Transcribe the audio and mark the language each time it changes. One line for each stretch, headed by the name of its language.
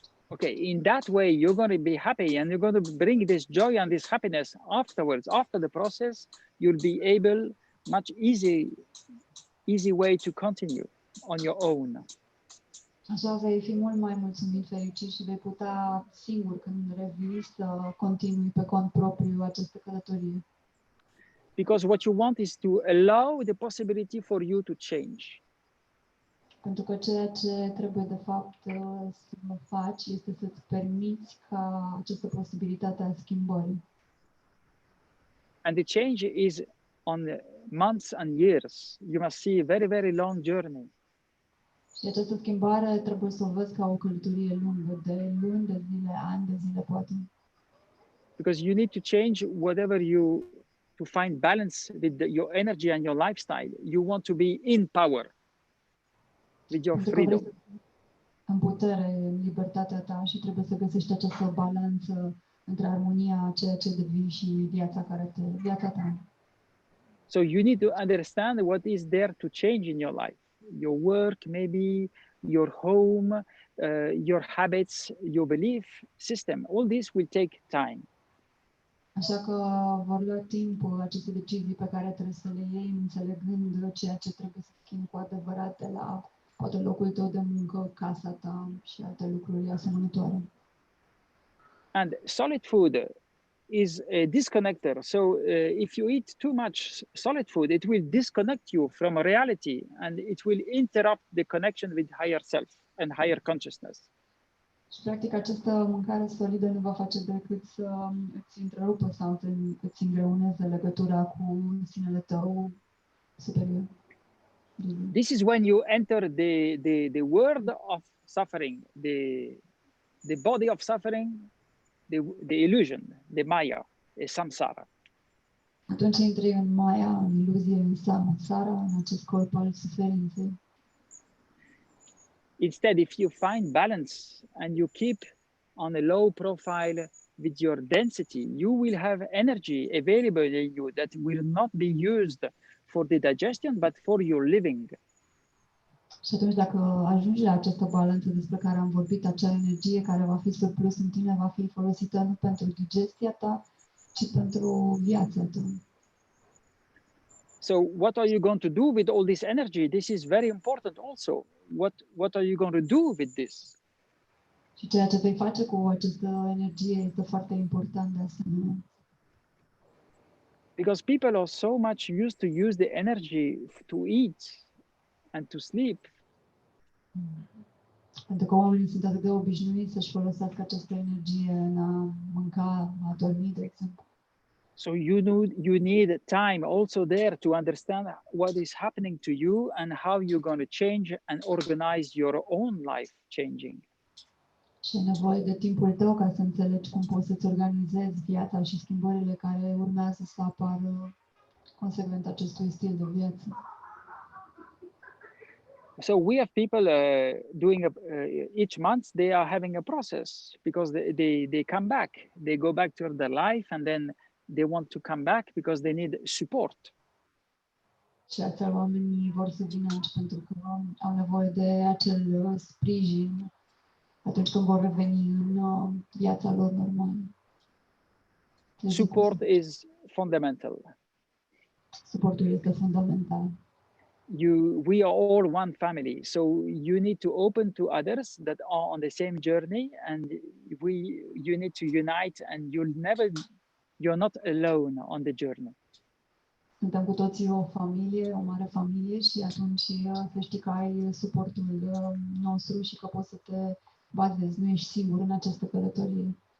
English: Okay, in that way, you're going to be happy and you're going to bring this joy and this happiness afterwards. After the process, you'll be able, much easy way to continue on your own.
Romanian: Așa vei fi mult mai mulțumit, fericit și vei putea singur când revii să continui pe cont propriu această călătorie.
English: Because what you want is to allow the possibility for you to change.
Romanian: Pentru că ceea ce trebuie de fapt să faci este să-ți permiți ca această posibilitate a schimbării.
English: And the change is on months and years. You must see a very, very long journey.
Romanian: Și această schimbare trebuie să o vezi ca o călătorie lungă, de luni, de zile, ani de zile, poate.
English: Because you need to change whatever to find balance with your energy and your lifestyle. You want to be in power with your freedom.
Romanian: În putere, în libertatea ta și trebuie să găsești această balanță între armonia, ceea ce devii și viața ta.
English: So you need to understand what is there to change in your life. Your work, maybe your home, your habits, your belief system. All this will take time.
Romanian: Așa că vor lua timp aceste decizii pe care trebuie să le iei, înțelegând ceea ce trebuie să schimbi cu adevărat de la poate locul tău de muncă, casa ta și alte lucruri asemănătoare.
English: And solid food is a disconnector. So if you eat too much solid food, it will disconnect you from reality and it will interrupt the connection with higher self and higher consciousness.
Romanian: Și practic această mâncare solidă nu va face decât să îți întrerupă sau îți îngreuneze legătura cu sinele tău superior.
English: This is when you enter the world of suffering, the body of suffering, the illusion, the maya, the samsara.
Romanian: Atunci intri în maia, în iluzie, în samsara, în acest corp al suferinței.
English: Instead, if you find balance and you keep on a low profile with your density, you will have energy available in you that will not be used for the digestion, but for your living.
Romanian: Și atunci dacă ajungi la această balanță despre care am vorbit, acea energie care va fi surplus în tine va fi folosită nu pentru digestia ta, ci pentru viața ta.
English: So what are you going to do with all this energy? This is very important also. What are you going to do with this?
Romanian: Și ceea ce vei face cu această energie este foarte important de asemenea.
English: Because people are so much used to use the energy to eat and to sleep.
Romanian: Pentru că oamenii sunt atât de obișnuiți să-și folosească această energie în a mânca, a dormi, de exemplu.
English: So you need time also there to understand what is happening to you and how you're going to change and organize your own life changing.
Romanian: Și e nevoie de timpul tău ca să înțelegi cum poți să-ți organizezi viața și schimbările care urmează să apară consecvent acestui stil de viață.
English: So we have people doing each month they are having a process because they come back, they go back to their life and then they want to come back because they need support.
Romanian: Și astfel oamenii vor să vină aici pentru că au nevoie de acel sprijin atunci când vor reveni în viața lor normală.
English: Support is fundamental.
Romanian: Suportul este fundamental.
English: We are all one family, so you need to open to others that are on the same journey, and you need to unite, and you're not alone on the journey.
Romanian: Suntem cu toții o familie, o mare familie și atunci să știi că ai suportul nostru și că poți să te bazezi, nu ești singur în această călătorie.